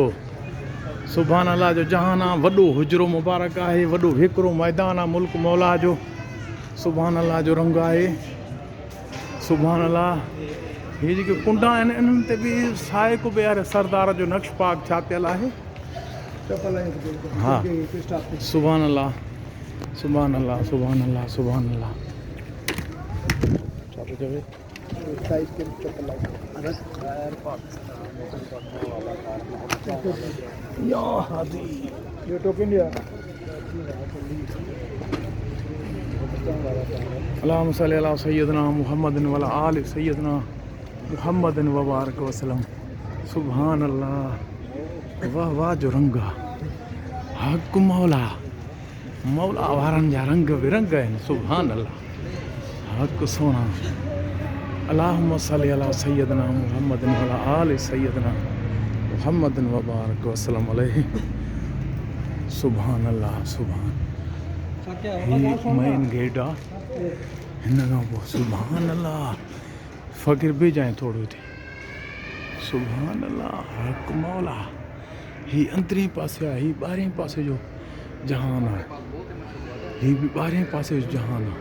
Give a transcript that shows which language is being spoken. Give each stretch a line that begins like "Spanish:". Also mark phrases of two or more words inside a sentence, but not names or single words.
Arabic: سبحان الله
Sindhi: जो जहान आहे, वॾो हुजरो मुबारक आहे, वॾो हिकिड़ो मैदान आहे मुल्क मौला जो।
Arabic: سبحان الله
Sindhi: जो रंग आहे।
Arabic: سبحان الله.
Sindhi: हीअ जेके कुंडा आहिनि इन्हनि ते बि साहिक ॿियार सरदार जो नक्श पाक छापियल आहे।
Arabic: ها سبحان الله سبحان الله سبحان الله سبحان الله.
Sindhi: छा थो चवे?
Arabic: اللهم صل على سيدنا محمد وعلى آل سيدنا محمد وبارك وسلم. سبحان الله.
Sindhi: वाह वाह जो रंग आहे। हक़ मौला मौला वारनि जा रंग बिरंग आहिनि।
Arabic: سبحان الله.
Sindhi: हक़ सोना।
Arabic: اللهم صل على سيدنا محمد وعلى آل سيدنا محمد وبارك وسلم عليه. سبحان الله سبحان.
Sindhi: ही मेन गेट आहे हिन खां पोइ
Arabic: سبحان الله
Sindhi: फ़क़ीर बि जाए थोरो थी।
Arabic: سبحان الله. حق مولى.
Sindhi: ही अंदरी पासे आहे, ही ॿारहें पासे जो जहान आहे, ही बि ॿारहें पासे जो जहान आहे।